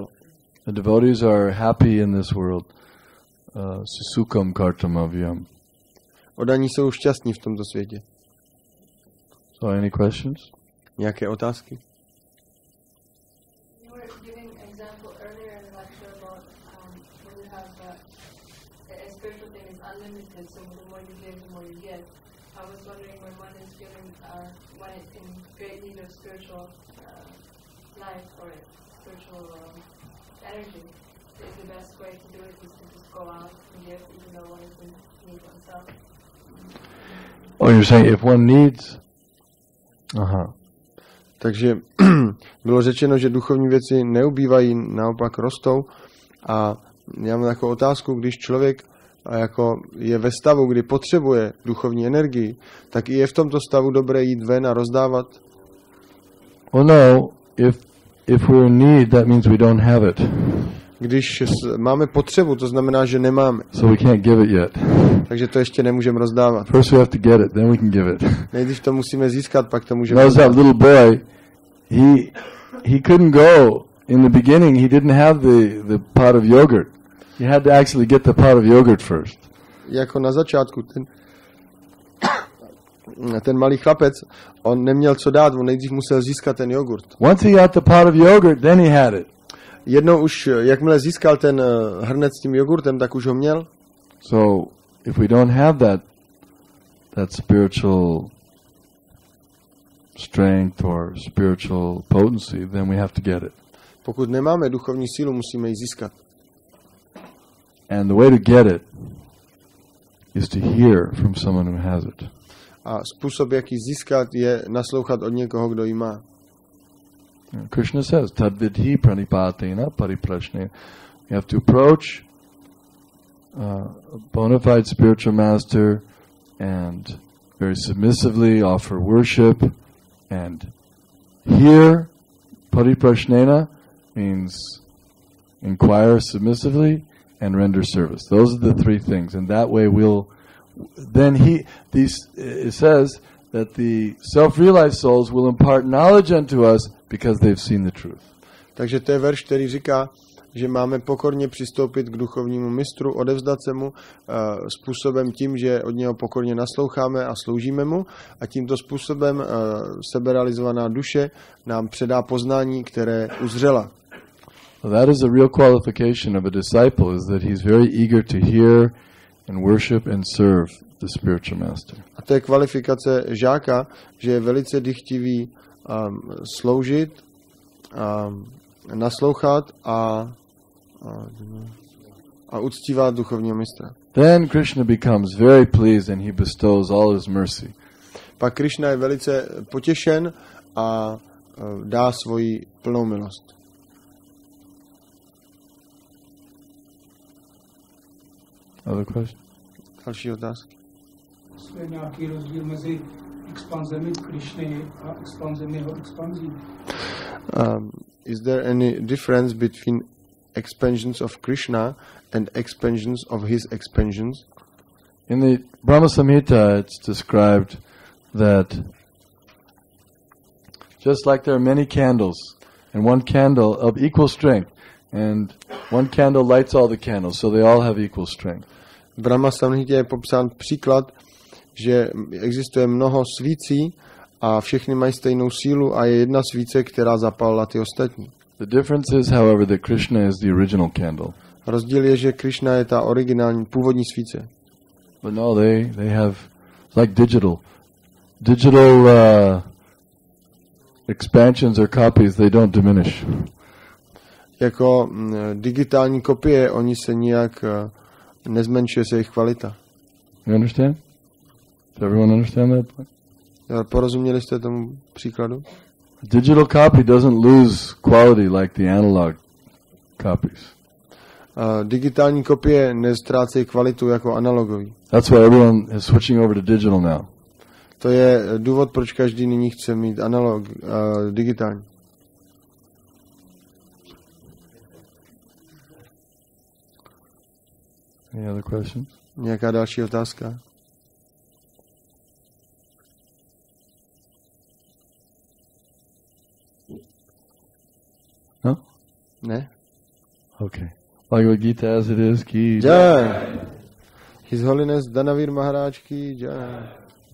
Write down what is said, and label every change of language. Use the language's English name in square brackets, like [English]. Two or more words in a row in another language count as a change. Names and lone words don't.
[English] The devotees are happy in this world. [Sanskrit] सुसुकम् कर्तमव्यम्. [Czech] Oddaní jsou šťastní v tomto světě. [English] So any questions? [Czech] Nějaké otázky? [English] You were giving an example earlier in the lecture about when you have a spiritual thing is unlimited, so the more you give, the more you get. I was wondering when one is feeling when it's in great need of spiritual life or spiritual energy, is the best way to do it is to just go out and give, even though one is in need oneself. Oh, you're saying if one needs... Aha. [Czech] Takže bylo řečeno, že duchovní věci neubývají, naopak rostou. A já mám takovou otázku, když člověk jako je ve stavu, kdy potřebuje duchovní energii, tak i je v tomto stavu dobré jít ven a rozdávat? [English] Oh no, if we're in need, that means we don't have it. [Czech] Když máme potřebu, to znamená, že nemáme. [English] So we can't give it yet. [Czech] Takže to ještě nemůžeme rozdávat. [English] First we have to get it, then we can give it. [Czech] Nejdřív to musíme získat, pak to můžeme rozdávat. [English] That little boy, he couldn't go in the beginning. He didn't have the pot of yogurt. He had to actually get the pot of yogurt first. [Czech] Jako na začátku ten malý chlapec, on neměl co dát, on nejdřív musel získat ten jogurt. [English] Once he got the pot of yogurt, then he had it. [Czech] Jednou už, jakmile získal ten hrnec s tím jogurtem, tak už ho měl. [English] So, if we don't have that spiritual strength or spiritual potency, then we have to get it. [Czech] Pokud nemáme duchovní sílu, musíme ji získat. [English] And the way to get it is to hear from someone who has it. [Czech] A způsob, jak ji získat, je naslouchat od někoho, kdo ji má. [English] Krishna says, [Sanskrit] तद्विधि प्रणिपातेन परिप्रश्ने. [English] You have to approach a bona fide spiritual master and very submissively offer worship and hear. Pariprashnena means inquire submissively and render service. Those are the three things, and that way it says that the self-realized souls will impart knowledge unto us because they've seen the truth. [Czech] Takže to je verš, který říká, že máme pokorně přistoupit k duchovnímu mistru, odevzdat se mu způsobem tím, že od něho pokorně nasloucháme a sloužíme mu, a tímto způsobem seberealizovaná duše nám předá poznání, které uzřela. [English] That is a real qualification of a disciple, is that he's very eager to hear and worship and serve the spiritual master. [Czech] A to je kvalifikace žáka, že je velice dychtivý sloužit, naslouchat a uctívat duchovního mistra. [English] Then Krishna becomes very pleased and he bestows all his mercy. [Czech] Pak Krishna je velice potěšen a dá svoji plnou milost. [English] Other question? [Czech] Další otázky. Je nějaký rozdíl mezi expanzemi Krishny a expanzemi jeho expanzí? [English] Is there any difference between expansions of Krishna and expansions of his expansions? In the Brahma Samhita, it's described that just like there are many candles, and one candle of equal strength, and one candle lights all the candles, so they all have equal strength. [Czech] V Brahma Samhitě je popsán příklad, že existuje mnoho svící a všechny mají stejnou sílu a je jedna svíce, která zapálila ty ostatní. [English] The difference is, however, that Krishna is the original candle. [Czech] Rozdíl je, že Krishna je ta originální, původní svíce. [English] But no, they have, it's like digital expansions or copies, they don't diminish. [Czech] Jako digitální kopie, oni se nijak nezmenšuje se jejich kvalita. [English] You understand? Does everyone understand that? [Czech] Porozuměli jste tomu příkladu? [English] Digital copy doesn't lose quality like the analog copies. [Czech] Digitální kopie neztrácejí kvalitu jako analogový. [English] That's why everyone is switching over to digital now. [Czech] To je důvod, proč každý nyní chce mít digitální. [English] Any other questions? [Czech] Nějaká další otázka? [English] No? [Czech] Ne? [English] Okay. Bhagavad Gita as it is, ki Jai. His Holiness Danavir Maharaj [Hindi] की जय.